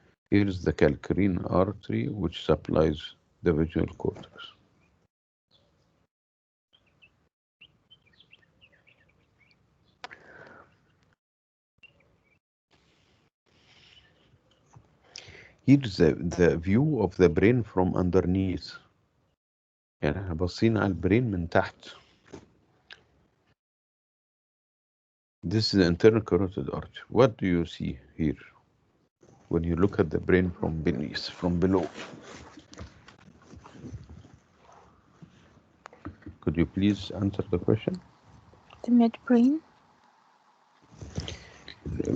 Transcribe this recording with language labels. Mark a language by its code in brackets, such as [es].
[en] Here is the calcarine artery, which supplies the visual cortex. Here's the view of the brain from underneath. [ar] يعني احنا باصين على البرين من تحت. [en] This is the internal carotid artery. What do you see here when you look at the brain from beneath, from below? Could you please answer the question? The midbrain, the